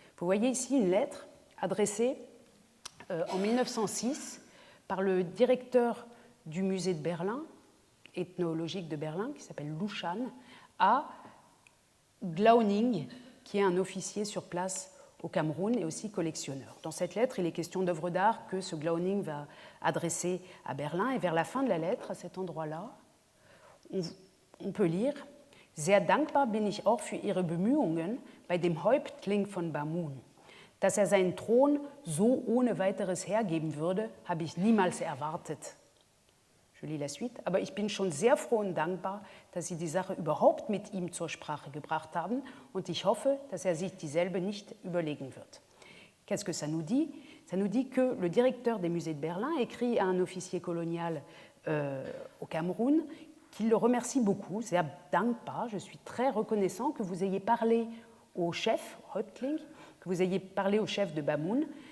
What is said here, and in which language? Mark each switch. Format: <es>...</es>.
<fr>Vous voyez ici une lettre adressée en 1906 par le directeur du musée de Berlin, ethnologique de Berlin, qui s'appelle Luschan, à Glauning, qui est un officier sur place au Cameroun et aussi collectionneur. Dans cette lettre, il est question d'œuvres d'art que ce Glauning va adresser à Berlin. Et vers la fin de la lettre, à cet endroit-là, on peut lire «</fr> <de>Sehr dankbar bin ich auch für Ihre Bemühungen bei dem Häuptling von Bamun. Dass seinen Thron so ohne weiteres hergeben würde, habe ich niemals erwartet. »</de> <fr>Je lis la suite.</fr> <de>Aber ich bin schon sehr froh und dankbar, dass Sie die Sache überhaupt mit ihm zur Sprache gebracht haben und ich hoffe, dass sich dieselbe nicht überlegen wird.</de> <fr>Qu'est-ce que ça nous dit? Ça nous dit que le directeur des musées de Berlin écrit à un officier colonial au Cameroun qu'il le remercie beaucoup,</fr> <de>sehr dankbar,</de> <fr>je suis très reconnaissant que vous ayez parlé au chef, Häuptling, que vous ayez parlé au chef de Bamoun.</fr>